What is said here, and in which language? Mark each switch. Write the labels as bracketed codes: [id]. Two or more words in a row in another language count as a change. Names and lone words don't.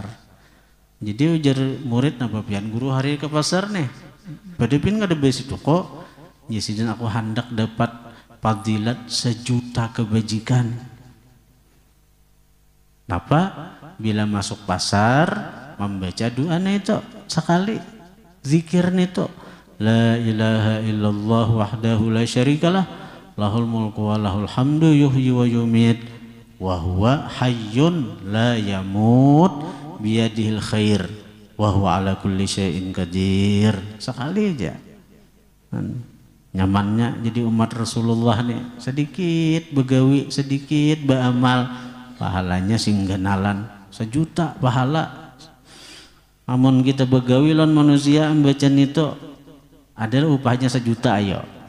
[bjn] Jadi ujar murid napa pian guru hari ke pasar nih, padahal kada besi tuku. Ya sidin aku hendak dapat fadilat 1.000.000 kebajikan. Apa? Bila masuk pasar membaca doa itu sekali, zikir itu [ar] لا إله إلا الله وحده لا شريك له له الملك وله الحمد يحيي ويميت وهو حي لا يموت بيده الخير. وهو على كل شيء قدير. [bjn] Sekali aja. Nyamannya jadi umat Rasulullah nih, sedikit begawi, sedikit beramal, pahalanya singganalan 1 juta pahala. Namun kita begawi lawan manusia bacaan itu adalah upahnya 1 juta ayo.